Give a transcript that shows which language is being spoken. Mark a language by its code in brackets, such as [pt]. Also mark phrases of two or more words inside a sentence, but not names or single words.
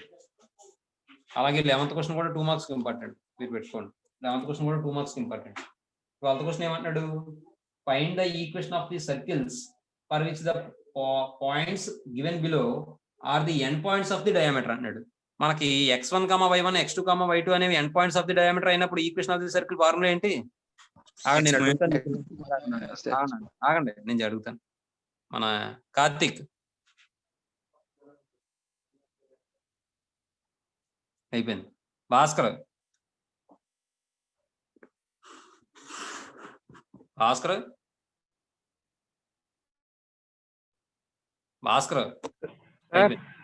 [te] అలాగే 11th క్వశ్చన్ కూడా 2 [en] marks important [te] మీరు పెట్టుకోండి. 11th క్వశ్చన్ కూడా 2 [en] marks important. 12th question ఏమంటున్నాడు find the equation of the circles for which the points given below are the end points of the diameter అన్నాడు. [te] మనకి x1, y1, x2, y2 అనేవి [en] end points of the diameter [te] అయినప్పుడు [en] equation of the circle formula [te] ఏంటి? ఆగండి నేను అడుగుతాను. ఆగండి నేను అడుగుతాను. మన కార్తిక్ అయిపోయింది. భాస్కర్ అయిపోయింది.